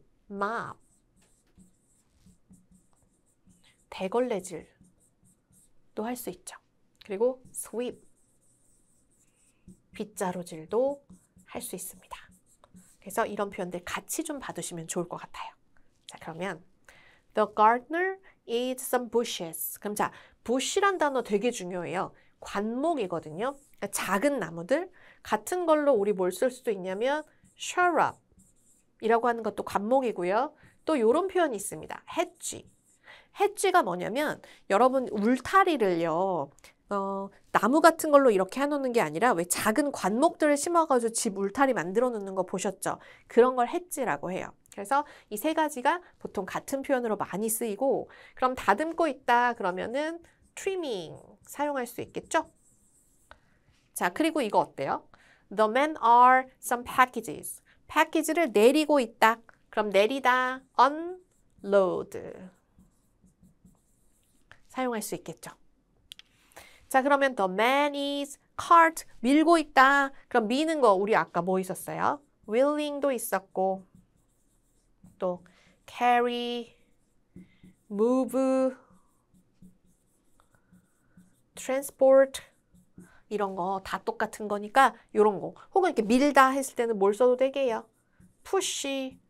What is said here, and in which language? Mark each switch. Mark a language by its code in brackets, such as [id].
[en] mop. [ko] 대걸레질. 도 할 수 있죠. 그리고 sweep, 빗자루질도 할 수 있습니다. 그래서 이런 표현들 같이 좀 봐두시면 좋을 것 같아요. 자, 그러면 [en] The gardener eats some bushes. [ko] 그럼 자, bush란 단어 되게 중요해요. 관목이거든요. 그러니까 작은 나무들 같은 걸로 우리 뭘 쓸 수도 있냐면 shrub 이라고 하는 것도 관목이고요. 또 이런 표현이 있습니다. [en] hedge. [ko] hedge가 뭐냐면 여러분 울타리를요. 나무 같은 걸로 이렇게 해놓는 게 아니라 왜 작은 관목들을 심어가지고 집 울타리 만들어 놓는 거 보셨죠? 그런 걸 hedge라고 해요. 그래서 이 세 가지가 보통 같은 표현으로 많이 쓰이고 그럼 다듬고 있다 그러면은 trimming 사용할 수 있겠죠? 자, 그리고 이거 어때요? [en] The men are some packages. [ko] package를 내리고 있다. 그럼 내리다 unload 사용할 수 있겠죠. 자, 그러면 [en] the man is cart [ko] 밀고 있다. 그럼 미는 거 우리 아까 뭐 있었어요? willing도 있었고 또 carry, move, transport 이런 거 다 똑같은 거니까 이런 거 혹은 이렇게 밀다 했을 때는 뭘 써도 되게요? push,